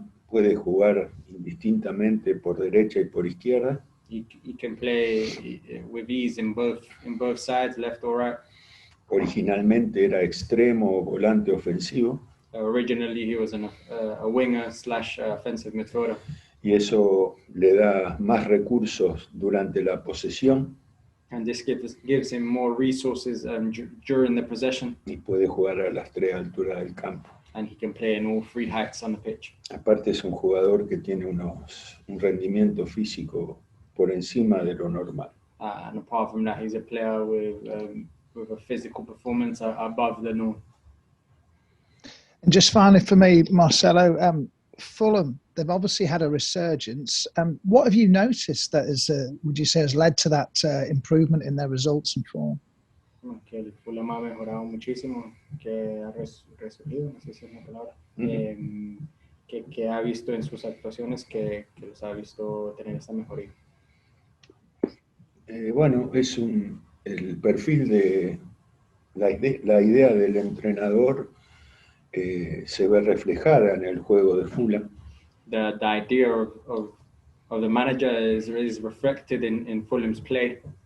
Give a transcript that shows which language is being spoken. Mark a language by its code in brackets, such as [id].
[es] Puede jugar indistintamente por derecha y por izquierda. [en] He can play with ease in both sides, left or right. [es] Originalmente era extremo o volante ofensivo. [en] Originally he was a winger / offensive midfielder. [es] Y eso le da más recursos durante la posesión. [en] And this gives him more resources during the possession. [es] Y puede jugar a las 3 alturas del campo. [en] And he can play in all 3 heights on the pitch. [es] Aparte es un jugador que tiene un rendimiento físico por encima de lo normal. [en] And apart from that, he's a player with a physical performance above the norm. And just finally for me, Marcelo, Fulham, they've obviously had a resurgence. What have you noticed that would you say, has led to that improvement in their results and form? [es] Que el Fulham ha mejorado muchísimo, que ha resurgido, no sé si es una palabra, que ha visto en sus actuaciones que los ha visto tener esa mejoría. Bueno, es el perfil de la idea del entrenador se ve reflejada en el juego de Fulham. [en] The idea of the manager is reflected in Fulham's play.